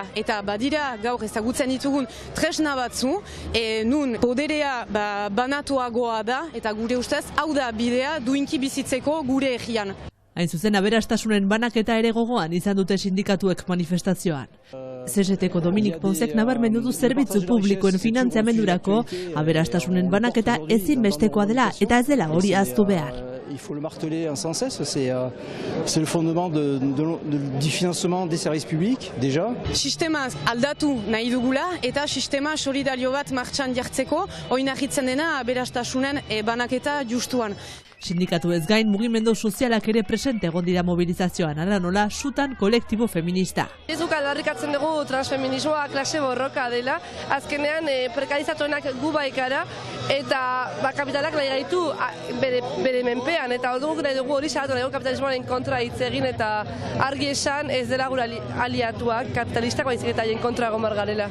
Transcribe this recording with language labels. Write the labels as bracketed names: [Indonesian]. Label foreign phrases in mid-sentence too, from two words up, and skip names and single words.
[Basque] Eta badira gaur ezagutzen ditugun tresna batzu, nun poderea banatuagoa da eta gure ustez hau da bidea duinki bizitzeko gure herrian. Hain zuzen aberastasunen banaketa ere gogoan izan dute sindikatuek manifestazioan. CGT-ko Dominik Ponsek nabarmendu du zerbitzu publikoen finantziamendurako aberastasunen banaketa ezinbestekoa dela eta ez dela hori ahaztu behar. [French] Il faut le marteler sans cesse, c'est le fondement du financement des services publics, déjà. [Basque] Sistema aldatu nahi dugula eta sistema solidario bat martxan jartzeko oinarritzen dena aberastasunen banaketa justuan. Sindikatu ez gain mugimendu sozialak ere presente egon dira mobilizazioan, ara nola sutan kolektibo feminista. Ez duk aldarrikatzen dugu transfeminismoa klase borroka dela, azkenean prekarizatuenak gu baikara eta kapitalak nahi gaitu bere menpean, eta orduan nahi dugu hori salatu nahi dugu kapitalismoaren kontra hitz egin eta argi esan ez dela gure aliatuak kapitalistak baizik eta haien kontra egon behar garela.